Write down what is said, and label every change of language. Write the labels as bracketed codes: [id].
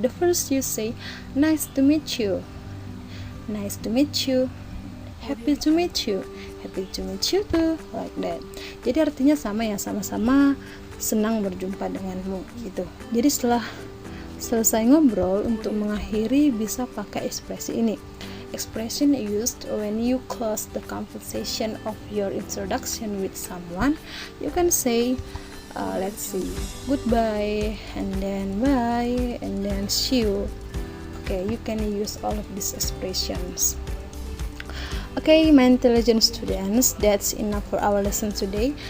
[en] The first you say, nice to meet you, nice to meet you, happy to meet you, happy to meet you too, like that. [id] Jadi artinya sama ya, sama-sama senang berjumpa denganmu gitu. Jadi setelah selesai ngobrol, untuk mengakhiri bisa pakai ekspresi ini. [en] Expression used when you close the conversation of your introduction with someone. You can say, let's see, goodbye, and then bye, and then see you. Okay, you can use all of these expressions. Okay, my intelligent students, that's enough for our lesson today.